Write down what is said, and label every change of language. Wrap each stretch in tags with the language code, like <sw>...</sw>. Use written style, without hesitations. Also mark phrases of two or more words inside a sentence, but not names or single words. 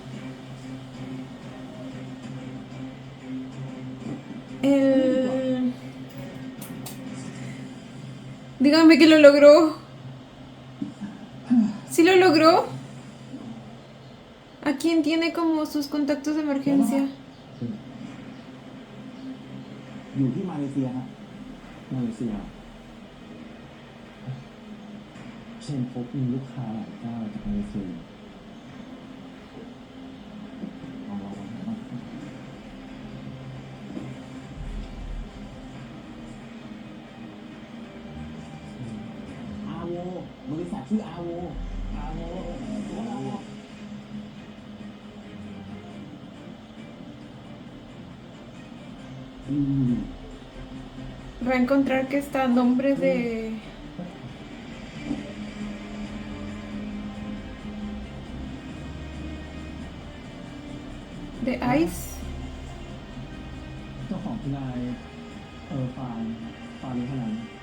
<es>Dígame que lo logró. ¿Sí lo logró? ¿A quién tiene como sus contactos de emergencia?</es> <th>อยู่ที่มาเลเซียฮะมาเลเซีย เช่นพบมีลูกค้าหลายเจ้าจากมาเลเซีย อาโวบริษัทชื่ออาโว</th> <es>Va a encontrar que está a nombre de... de Ice.</es> <th>เจ้าของคือนายฟานนี้เท่านั้น</th>